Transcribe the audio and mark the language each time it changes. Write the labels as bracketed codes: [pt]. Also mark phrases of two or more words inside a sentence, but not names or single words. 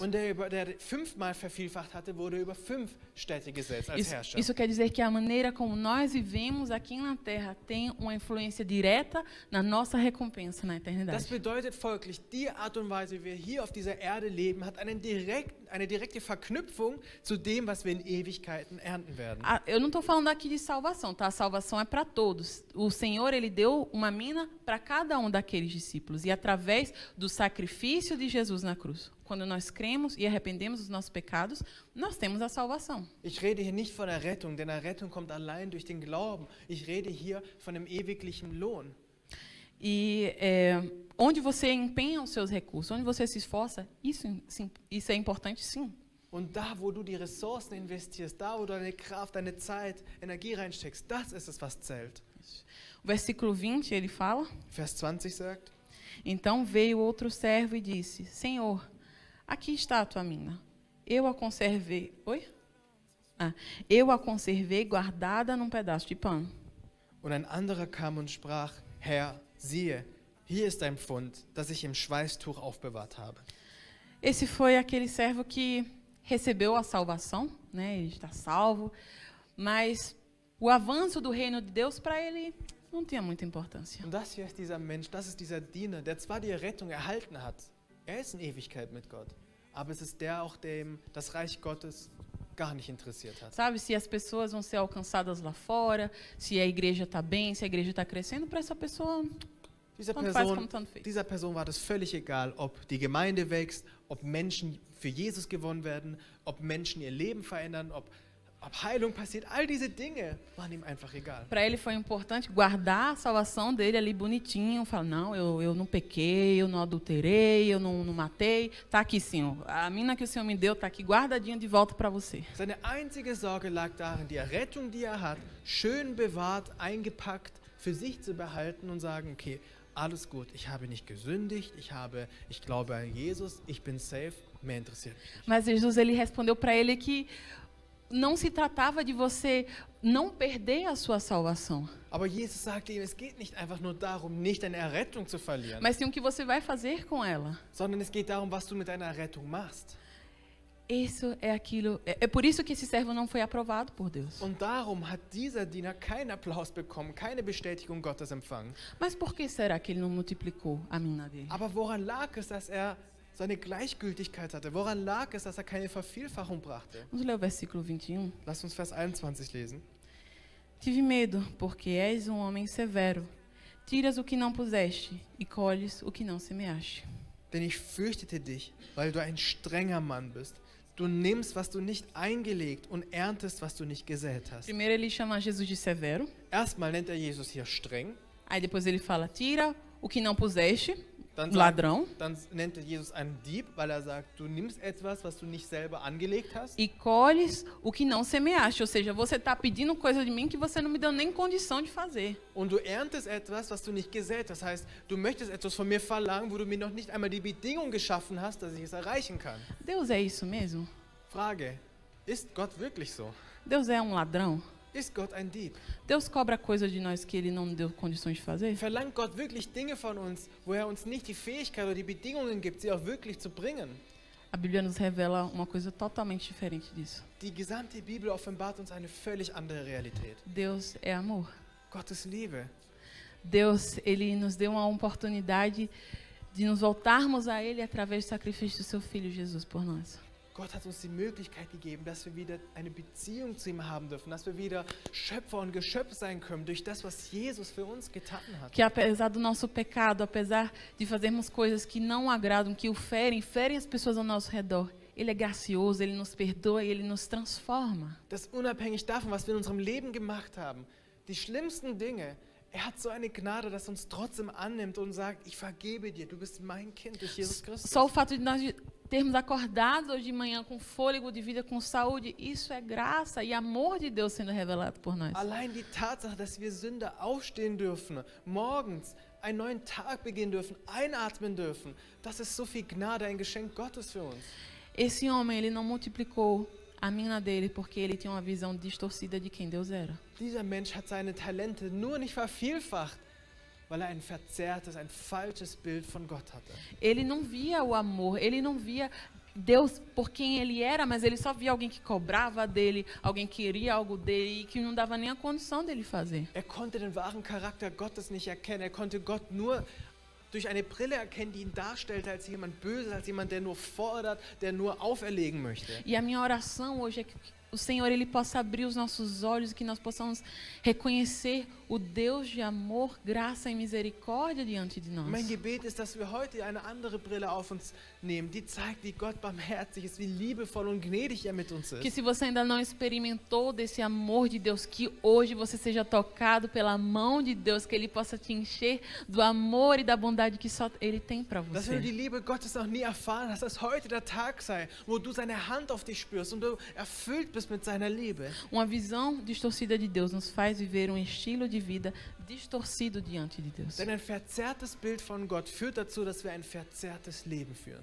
[de] Und der 5-mal vervielfacht hatte, wurde über 5 Städte gesetzt als Herrscher. [pt] Isso quer dizer que a maneira como nós vivemos aqui na Terra tem uma influência direta na nossa recompensa na [de] Das [pt] eternidade. [de] bedeutet folglich, die Art und Weise, wie wir hier auf dieser Erde leben, hat eine direkte Verknüpfung zu dem, was wir in Ewigkeiten ernten werden. [pt] Eu não estou falando aqui de salvação, tá? A salvação é para todos. O Senhor, Ele deu uma mina para cada um daqueles discípulos. E através do sacrifício de Jesus na cruz, quando nós cremos e arrependemos dos nossos pecados, nós temos a salvação. [de] Ich rede hier nicht von der Rettung, denn die Rettung kommt allein durch den Glauben. Ich rede hier von dem ewiglichen Lohn. [pt] E onde você empenha os seus recursos, onde você se esforça, isso é importante, sim. [de] Und da, wo du die Ressourcen investierst, da, wo du deine Kraft, deine Zeit, Energie reinsteckst, das ist es, was zählt. [pt] O versículo 20, ele fala: [de] Vers 20 sagt, [pt] Então veio outro servo e disse: Senhor, aqui está a tua mina. Eu a conservei. Oi? Eu a conservei guardada num pedaço de pano. [de] und ein anderer kam und sprach, Herr, siehe, hier ist ein Pfund, das ich im Schweißtuch aufbewahrt habe. [pt] Esse foi aquele servo que recebeu a salvação, né? Ele está salvo, mas o avanço do reino de Deus para ele não tinha muita importância. [de] Und das hier ist dieser Mensch, das ist dieser Diener, der zwar die Rettung erhalten hat, er ist in Ewigkeit mit Gott, aber es ist der auch, dem das Reich Gottes gar nicht interessiert hat. [pt] Sabe, se as pessoas vão ser alcançadas lá fora, se a igreja está bem, se a igreja está crescendo, para essa pessoa, tanto faz como tanto fez. [de] Dieser Person war das völlig egal, ob die Gemeinde wächst, ob Menschen für Jesus gewonnen werden, ob Menschen ihr Leben verändern, ob Heilung passiert. All diese Dinge waren ihm einfach egal. [pt] Para ele foi importante guardar a salvação dele ali bonitinho, falar, não, eu não pequei, eu não adulterei, eu não matei, tá aqui, Senhor. A mina que o Senhor me deu tá aqui guardadinha de volta para você. [de] Seine einzige Sorge lag darin, die Errettung, die hat, schön bewahrt, eingepackt, für sich zu behalten und sagen, okay, alles gut, ich habe nicht gesündigt, ich glaube an Jesus, ich bin safe, mehr interessiert mich nicht. [pt] Mas Jesus, ele respondeu para ele que não se tratava de você não perder a sua salvação, [de] Aber Jesus sagte ihm, es geht nicht einfach nur darum, nicht deine Errettung zu verlieren, [pt] mas sim o que você vai fazer com ela. [de] sondern es geht darum, was du mit deiner Errettung machst. [pt] Isso é aquilo. É por isso que esse servo não foi aprovado por Deus. [de] Und darum hat dieser Diener keinen Applaus bekommen, keine Bestätigung Gottes empfangen. [pt] Mas por que será que ele não multiplicou a mina dele? [de] Aber woran lag es, dass er seine Gleichgültigkeit hatte? Woran lag es, dass er keine Vervielfachung brachte? [pt] Vamos ler o versículo 21. [de] Lasst uns Vers 21 lesen. [pt] Tive medo, porque és um homem severo. Tiras o que não puseste e colhes o que não semeaste. [de] denn ich fürchtete dich, weil du ein strenger Mann bist. Du nimmst, was du nicht eingelegt und erntest, was du nicht gesät hast. [pt] Primeiro ele chama Jesus de severo, [de] Erstmal nennt er Jesus hier streng. [pt] aí depois ele fala, tira o que não puseste, [de] Dann, [pt] ladrão, [de] dann nennt er Jesus einen Dieb, weil er sagt, du nimmst etwas, was du nicht selber angelegt hast. [pt] e colhes o que não semeaste. Ou seja, você está pedindo coisa de mim que você não me deu nem condição de fazer. [de] Und du erntest etwas, was du nicht gesät hast. Das heißt, du möchtest etwas von mir verlangen, wo du mir noch nicht einmal die Bedingung geschaffen hast, dass ich es erreichen kann. [pt] Deus é isso mesmo? [de] Frage, ist Gott wirklich so? [pt] Deus é um ladrão? [de] Ist Gott ein Dieb? [pt] Deus cobra coisa de nós que ele não deu condições de fazer? [de] Verlangt Gott wirklich Dinge von uns, wo er uns nicht die Fähigkeit oder die Bedingungen gibt, sie auch wirklich zu bringen? [pt] A Bíblia nos revela uma coisa totalmente diferente disso. [de] Die gesamte Bibel offenbart uns eine völlig andere Realität. [pt] Deus é amor. [de] Gottes Liebe. [pt] Deus, ele nos deu uma oportunidade de nos voltarmos a ele através do sacrifício do seu filho Jesus por nós. [de] Gott hat uns die Möglichkeit gegeben, dass wir wieder eine Beziehung zu ihm haben dürfen, dass wir wieder Schöpfer und Geschöpf sein können durch das, was Jesus für uns getan hat. [pt] Que apesar do nosso pecado, apesar de fazermos coisas que não agradam, que o ferem as pessoas ao nosso redor, ele é gracioso, ele nos perdoa e ele nos transforma. [de] Das unabhängig davon, was wir in unserem Leben gemacht haben, die schlimmsten Dinge, er hat so eine Gnade, dass er uns trotzdem annimmt und sagt, ich vergebe dir, du bist mein Kind durch Jesus Christus. [pt] Só o fato de nós termos acordado hoje de manhã com fôlego de vida, com saúde, isso é graça e amor de Deus sendo revelado por nós. [de] Allein die Tatsache, dass wir Sünder aufstehen dürfen, morgens einen neuen Tag beginnen dürfen, einatmen dürfen, das ist so viel Gnade, ein Geschenk Gottes für uns. [pt] Esse homem, ele não multiplicou a mina dele porque ele tinha uma visão distorcida de quem Deus era. [de] Dieser Mensch hat seine Talente nur nicht vervielfacht, weil er ein verzerrtes, ein falsches Bild von Gott hatte. [pt] Ele não via o amor, ele não via Deus por quem ele era, mas ele só via alguém que cobrava dele, alguém que queria algo dele e que não dava nem a condição dele fazer. [de] Er konnte den wahren Charakter Gottes nicht erkennen. Er konnte Gott nur durch eine Brille erkennen, die ihn darstellte als jemand Böses, als jemand, der nur fordert, der nur auferlegen möchte. [pt] E a minha oração hoje é que o Senhor ele possa abrir os nossos olhos e que nós possamos reconhecer o Deus de amor, graça e misericórdia diante de nós. [de] Mein Gebet ist, dass wir heute eine andere Brille auf uns nehmen, die zeigt, wie Gott barmherzig ist, wie liebevoll und gnädig er mit uns [pt] Que [de] ist. [pt] se você ainda não experimentou desse amor de Deus, que hoje você seja tocado pela mão de Deus, que Ele possa te encher do amor e da bondade que só Ele tem para [de] Dass wenn du die [pt] você. [de] Liebe Gottes noch nie erfahren hast, dass heute der Tag sei, wo du seine Hand auf dich spürst und du erfüllt bist mit seiner Liebe. [pt] Uma visão distorcida de Deus nos faz viver um estilo de vida distorcido diante de Deus. [de] Denn ein verzerrtes Bild von Gott führt dazu, dass wir ein verzerrtes Leben führen.